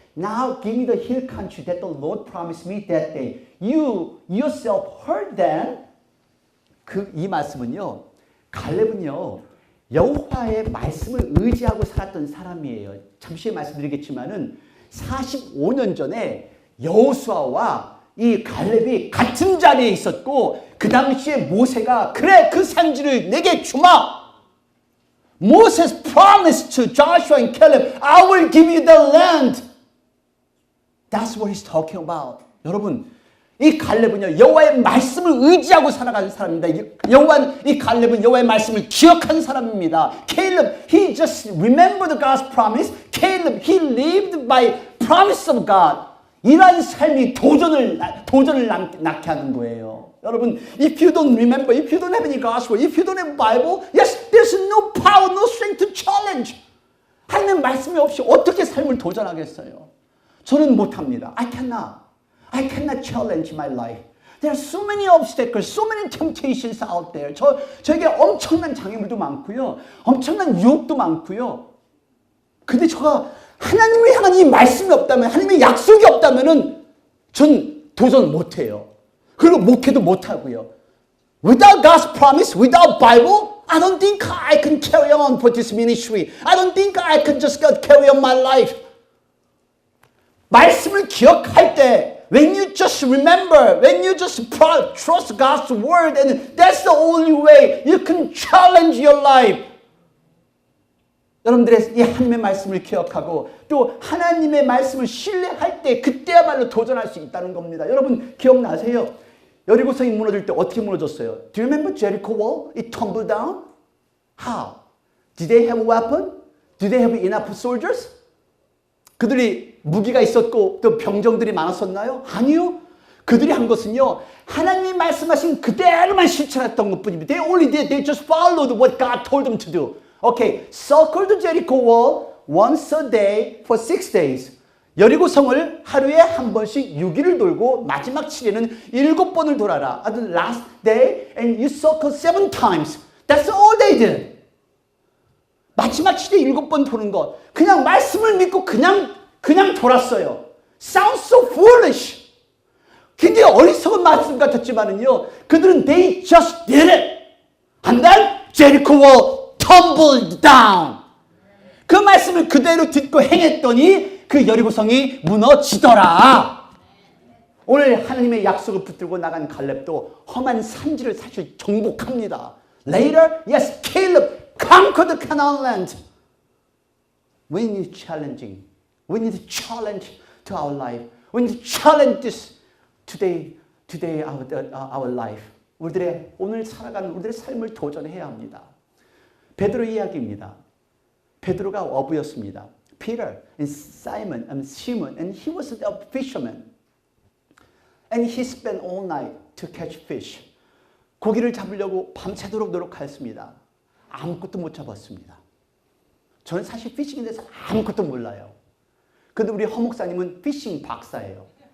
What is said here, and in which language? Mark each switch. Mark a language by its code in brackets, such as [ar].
[en] Now give me the hill country that the Lord promised me that day. You yourself heard them. [ko] 이 말씀은요. 갈렙은요. 여호와의 말씀을 의지하고 살았던 사람이에요. 잠시 말씀드리겠지만은 45년 전에 여호수아와 이 갈렙이 같은 자리에 있었고 그 당시에 모세가 그래 그 산지를 내게 주마. [en] Moses promised to Joshua and Caleb, I will give you the land. That's what he's talking about. [ko] 여러분, 이 갈렙은요, 여호와의 말씀을 의지하고 살아가는 사람입니다. 이 갈렙은 여호와의 말씀을 기억한 사람입니다. [en] Caleb, he just remembered God's promise. Caleb, he lived by promise of God. [ko] 이러한 삶이 도전을 낳게 하는 거예요. [en] 여러분, if you don't remember, if you don't have any gospel, if you don't have Bible, yes, there's no power, no strength to challenge. [ko] 하나님의 말씀이 없이 어떻게 삶을 도전하겠어요? 저는 못합니다. [en] I cannot challenge my life. There are so many obstacles, so many temptations out there. [ko] 저에게 엄청난 장애물도 많고요. 엄청난 유혹도 많고요. 근데 제가 하나님을 향한 이 말씀이 없다면, 하나님의 약속이 없다면은 전 도전 못해요. 그리고 목회도 못하고요. [en] Without God's promise, without Bible, I don't think I can carry on for this ministry. I don't think I can just carry on my life. [ko] 말씀을 기억할 때 [en] when you just remember, when you just trust God's word and that's the only way you can challenge your life. [ko] 여러분들의 이 하나님의 말씀을 기억하고 또 하나님의 말씀을 신뢰할 때 그때야말로 도전할 수 있다는 겁니다. 여러분 기억나세요? 여리고성이 무너질 때 어떻게 무너졌어요? [en] Do you remember Jericho wall? It tumbled down? How? Did they have a weapon? Did they have enough soldiers? [ko] 그들이 무기가 있었고 또 병정들이 많았었나요? 아니요. 그들이 한 것은요. 하나님이 말씀하신 그대로만 실천했던 것뿐입니다. [en] They just followed what God told them to do. Okay, circle the Jericho wall once a day for 6 days. [ko] 여리고성을 하루에 한 번씩 6일을 돌고 마지막 7일은 7번을 돌아라. [en] At the last day and you circle 7 times. That's all they did. [ko] 마지막 7일에 7번 도는 것. 그냥 말씀을 믿고 그냥 돌았어요. [en] Sounds so foolish. [ko] 굉장히 어리석은 말씀 같았지만은요. 그들은 [en] they just did it. And then Jericho wall tumbled down. [ko] 그 말씀을 그대로 듣고 행했더니 그 여리고성이 무너지더라. 오늘 하나님의 약속을 붙들고 나간 갈렙도 험한 산지를 사실 정복합니다. [en] Later, yes, Caleb conquered the Canaan land. We need challenging. We need challenge to our life. We need challenge this today our life. [ko] 우리들의 오늘 살아가는 우리들의 삶을 도전해야 합니다. 베드로 이야기입니다. 베드로가 어부였습니다. [en] Peter and Simon and Simon and he was a fisherman. And he spent all night to catch fish. [ko] 고기를 잡으려고 밤새도록 노력하였습니다. 아무것도 못 잡았습니다. 저는 사실 피싱에 대해서 아무것도 몰라요. 근데 우리 허 목사님은 피싱 박사예요.